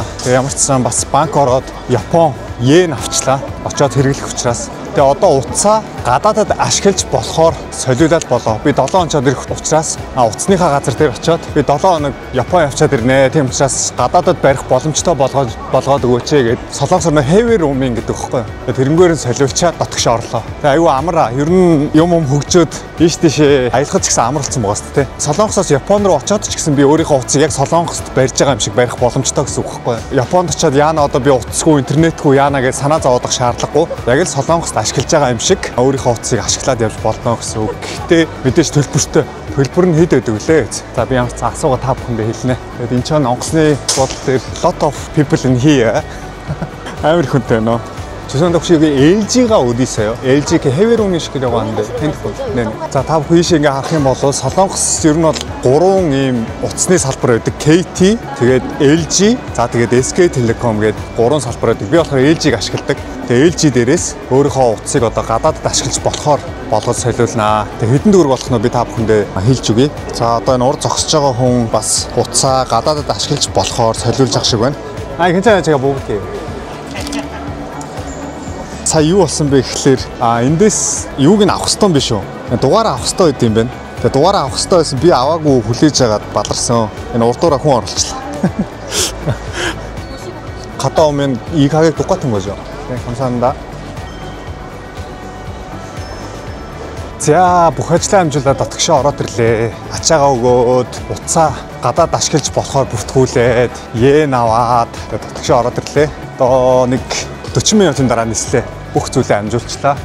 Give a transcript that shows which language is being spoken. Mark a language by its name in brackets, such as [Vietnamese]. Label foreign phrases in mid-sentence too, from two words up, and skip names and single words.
[Mongolian] Тэгээ ямар ч гэсэн бас банк ороод Япон йен авчлаа. Очоод хэрэглэх учраас тэгээ одоо утсаа гадаадад ашиглаж болохоор солиулаад болоо. Би 7 хоног ирэх учраас утасныхаа газар дээр очиод би 7 хоног Япон явчаад ирнэ. Тийм учраас гадаадад барих боломжтой болгоод өгөөч гэд Солонгос орны [English] heavy roaming [Mongolian] гэдэг өгөхгүй. Тэрнгээр нь солиулчаад дотгошоо орлоо. Тэгээ аюу амар. Ер нь юм хөгжөөд ийш тийшээ аялахад ч гэсэн амарлцсан байгаа шүү дээ. Солонгосоос Япон руу очиод ч гэсэн би өөрийнхөө утсыг яг Солонгост барьж байгаа юм шиг барих боломжтой гэсэн үг байхгүй. Японд очиод яана одоо би утасгүй интернетгүй яана гэж санаа зовоодох шаардлагагүй. Яг л Солонгост ашиглаж байгаа юм шиг өөрийнхөө утсыг ашиглаад явж болно гэсэн үг. Гэхдээ мэдээж төлбөртэй. Төлбөр нь хэд байдаг вүлээ? За би ямар ч асуугаа та бүхэндээ хэлнэ. Тэгээд энэ ч онгоцны бодол дээр [English] lot of people in here. [Mongolian] Амар хүнтэй нөө. [Korean] 죄송한데 혹시 여기 LG가 어디 있어요? LG 그 해외 로밍식이라고 하는데 핸드폰. 네. 자, 다 보이시 [Mongolian] ингээ харах юм бол Солонгос ер нь бол 3 ийм утасны салбар байдаг. KT, тэгээд LG, за тэгээд SK Telecom гэдэг 3 салбар байдаг. Би болохоор LG-г ашигладаг. Тэгээд LG дээрээс өөрийнхөө утсыг одоо гадаадд ашиглаж болохоор болгож солиулнаа. Тэгээд хэдэн төгрөг болох нь би та бүхэндээ хэлж өгье. За, одоо энэ урд зогсож байгаа хүн бас утсаа гадаадд ашиглаж болохоор солиулж ах шиг байна. [Korean] 괜찮아요. 제가 먹을게요. [Mongolian] Сая юу болсон бэ гэхлээр эндээс юуг нь авах ёстой юм биш үү? Дугаараа авах ёстой байд юм байна. Тэгээ дугаараа авах ёстой байсан би аваагүй хүлээж агаад баларсан. Энэ урдуура хүн оруулчлаа. [Korean] Хата 오면 이 가격 똑같은 거죠? 네, 감사합니다. [Mongolian] За бүх ажлаа амжуулаад дотгошоо ороод ирлээ. Ачаагаа өгөөд утсаа гадаад ашиглаж болохоор бүртгүүлээд йен аваад дотгошоо ороод ирлээ. Одоо нэг 40 минутын дараа нислээ. Бүх зүйлээ амжуулчлаа.